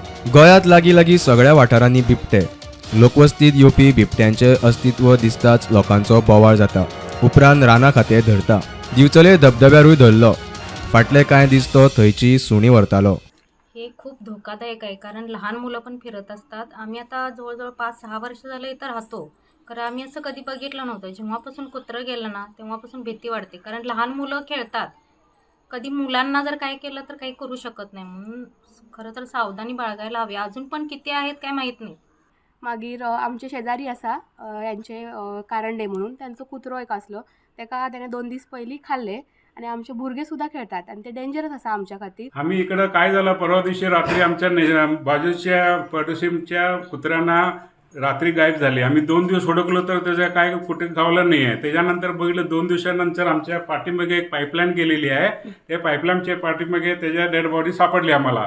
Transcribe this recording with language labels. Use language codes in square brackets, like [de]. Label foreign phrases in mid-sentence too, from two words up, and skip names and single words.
[kok] गोंयांत लागीं लागीं सगळ्या वाठारांनी बिबटे. लोकवस्तीत येवपी बिबट्यांचे अस्तित्व दिसताच लोकांचो बोवाळ जाता. उपरांत रानां खाते धरता. दिवचले धबधब्यारूय धरलो. फाटले कांय दीस तो थंयची सुणी व्हरतालो. [mr] हे खूप धोकादायक आहे, कारण लहान मुलं पण फिरत असतात. आम्ही आता जवळजवळ 5-6 वर्ष झालं इथं राहतो, कारण आम्ही असं कधी बघितलं नव्हतं. जेव्हापासून कुत्रं गेलं ना, तेव्हापासून भीती वाटते, कारण लहान मुलं खेळतात. कधी मुलांना जर काय केलं तर काही करू शकत नाही, म्हणून खरं तर सावधानी बाळगायला हवी. अजून पण किती आहेत काय माहीत नाही. [kok] मागीर आमचे शेजारी आसा यांचे कारंडे म्हणून त्यांचो कुत्रो एक आसलो. त्याने 2 दीस पयलीं खाल्ले आणि आमचे भुरगे सुद्धा खेळतात आणि ते डेंजरस आसा आमच्या खातीर. [mr] आम्ही इकडं काय झालं, परवा दिवशी रात्री आमच्या बाजूच्या पडोशीच्या कुत्र्यांना रात्री गायब झाली. आम्ही 2 दिवस हुडकलो तर त्याच्या काय कुठे गावलं नाही आहे. त्याच्यानंतर बघितलं 2 दिवसानंतर आमच्या पाठीमागे एक पाईपलाईन गेलेली आहे. त्या पाईपलाईनच्या पाठीमागे त्याच्या [en] dead body [mr] सापडली आम्हाला.